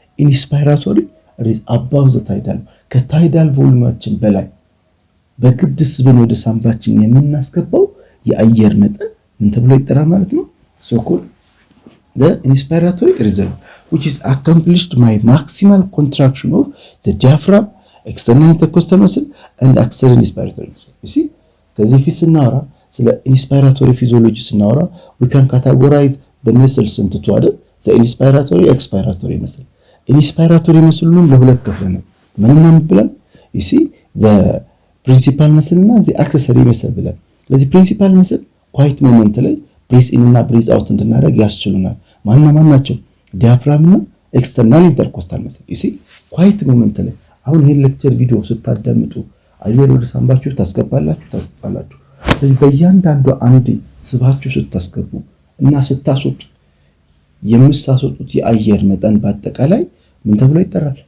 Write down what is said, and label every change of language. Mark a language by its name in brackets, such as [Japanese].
[Amharic] ኢንስፓይራቶሪ [English] above the tidal [Amharic] ከታይዳል ቮሊዩማችን በላይ በግድ ስበን ወደ ሳምባችን የምናስገባው የአየር መጠን ምን ተብሎ ይጠራል ማለት ነው? [English] so called the inspiratory reserve which is accomplished by maximal contraction of the diaphragm, external intercostal muscle and axial inspiratory muscle. you see [Amharic] ከዚህ ፊት ስናወራ [English] ስለ inspiratory physiology [Amharic] ስናወራ [English] we can categorize the muscles into two other the inspiratory expiratory muscle. [Amharic] inspiratory muscle ነው ለሁለት ከፍለናል። ምንና ብለን [English] you see the principal muscle [Amharic] እና [English] the accessory muscle [Amharic] ብለን። ስለዚህ principal muscle quiet moment ላይ breathe in እና breathe out እንድናደርግ ያስችሉናል። ማን ናቸው? ዲያፍራም እና ኤክስተርናል ኢንተርኮስታል መስል you see quiet moment ላይ አሁን ይሄን ሌክቸር ቪዲዮ ስታዳምጡ አየር ወደ ሳምባችሁ ታስገባላችሁ። ስለዚህ በእያንዳንዱ አንድ ስባችሁ ስታስገቡ እና ስታስወጡ የምታስወጡት የአየር መጠን በአጠቃላይ ምን ተብሎ ይጠራል?